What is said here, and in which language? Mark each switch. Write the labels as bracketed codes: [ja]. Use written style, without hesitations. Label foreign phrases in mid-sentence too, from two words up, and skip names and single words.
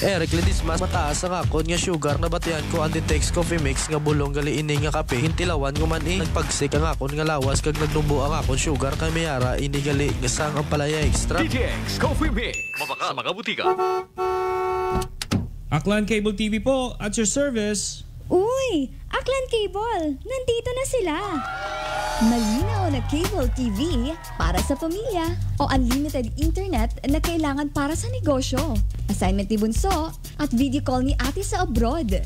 [hil] Eric Ledis mas mataas ang akon nga sugar na batian ko ang DTX Coffee Mix nga bulong gali ini nga kape. Hintilawan ko man nagpagsik ang akon nga lawas kag nagnumbo ang akon sugar kay mayara ini gali nga sang ang palaya extra. DTX Coffee Mix. Mabaka sa mga butika. [en] Aklan Cable TV po at your service. [tl] Uy! Aklan Cable! Nandito na sila! Malinaw na [en] cable TV [tl] para sa pamilya o [en] unlimited internet [tl] na kailangan para sa negosyo. Assignment ni Bunso at [en] video call [tl] ni ate sa abroad.